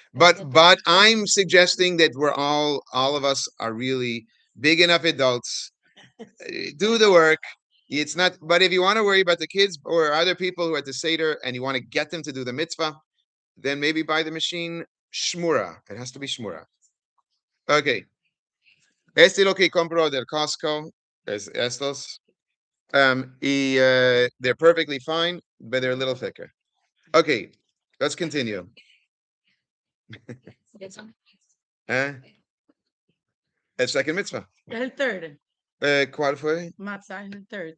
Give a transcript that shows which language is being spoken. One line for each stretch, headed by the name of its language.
English: But I'm suggesting that we're all of us are really big enough adults. Do the work. It's not, but if you want to worry about the kids or other people who are at the Seder and you want to get them to do the mitzvah, then maybe buy the machine shmura. It has to be shmura. Okay.
Spanish: Este lo que compro del Costco es estos.
English: They're perfectly fine, but they're a little thicker. Okay, let's continue. El second mitzvah. El third.
Spanish: ¿Cuál fue?
English: Matzah is the third.